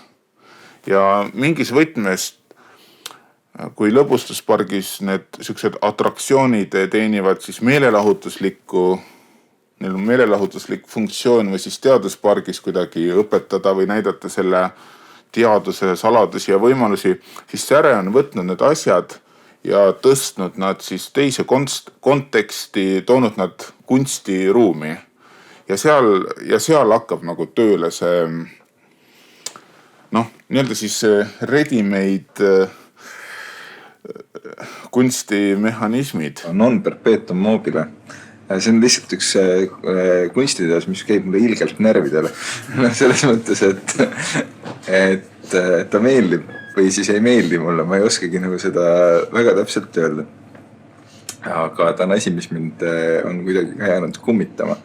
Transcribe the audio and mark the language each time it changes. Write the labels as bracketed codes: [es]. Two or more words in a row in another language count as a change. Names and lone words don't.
[et] Ja mingis võtmest, kui Lõbustuspargis need siuksed atraktsioonid teenivad siis neil on meelelahutuslik funktsioon või siis teaduspargis kuidagi õpetada või näidata selle teaduse saladusi ja võimalusi, siis Säre on võtnud need asjad ja tõstnud nad siis teise konteksti, toonud nad kunstiruumi. Ja seal hakkab nagu tööle see nii-öelda siis ready-made kunstimehhanismid. Non perpetuum mobile. See on lihtsalt üks kunstiteos, mis käib mulle ilgelt närvidele. Selles mõttes, et ta meeldib või siis ei meeldi mulle. Ma ei oskagi nagu seda väga täpselt öelda. Aga ta on asi, mis mind on kuidagi jäänud kummitama.